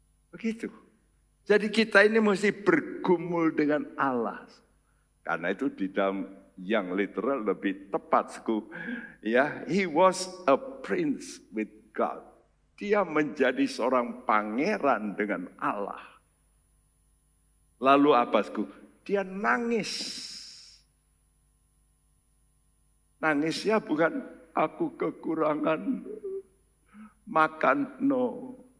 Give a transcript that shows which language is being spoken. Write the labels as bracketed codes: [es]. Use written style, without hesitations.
[id] Begitu. Jadi kita ini mesti bergumul dengan Allah. Karena itu di dalam yang literal lebih tepat. [en] Ya, he was a prince with God. [id] Dia menjadi seorang pangeran dengan Allah. Lalu apa? Dia nangis. Nangisnya bukan aku kekurangan makan, no.